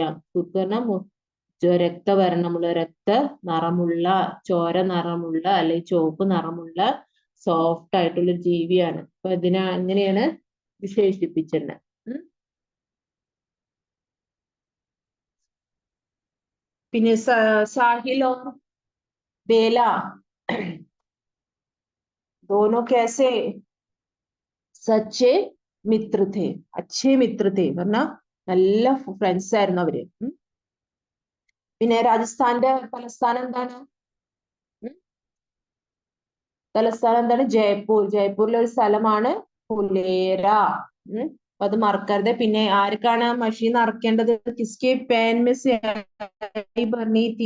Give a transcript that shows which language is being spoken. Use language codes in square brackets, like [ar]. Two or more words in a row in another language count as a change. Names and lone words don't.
[ml] സുർക്ക് പറഞ്ഞ രക്തവർണ്ണമുള്ള, രക്ത നിറമുള്ള, ചോര നിറമുള്ള അല്ലെങ്കിൽ ചുവപ്പ് നിറമുള്ള സോഫ്റ്റ് ആയിട്ടുള്ള ജീവിയാണ്. അപ്പൊ അങ്ങനെയാണ് വിശേഷിപ്പിച്ചത്. പിന്നെ സാഹിലോ ബേല [hi] दोनों कैसे? सच्चे मित्र थे, अच्छे मित्र थे [ml] പറഞ്ഞ നല്ല ഫ്രണ്ട്സ് ആയിരുന്നു അവര്. പിന്നെ രാജസ്ഥാന്റെ തലസ്ഥാനം എന്താണ്? തലസ്ഥാനം എന്താണ്? ജയ്പൂർ. ജയ്പൂരിലെ ഒരു സ്ഥലമാണ് ഫുലേര. അത് മറക്കരുത്. പിന്നെ ആർക്കാണ് മഷി നിറക്കേണ്ടത്? [hi] किसके पेन में स्याही भरनी थी?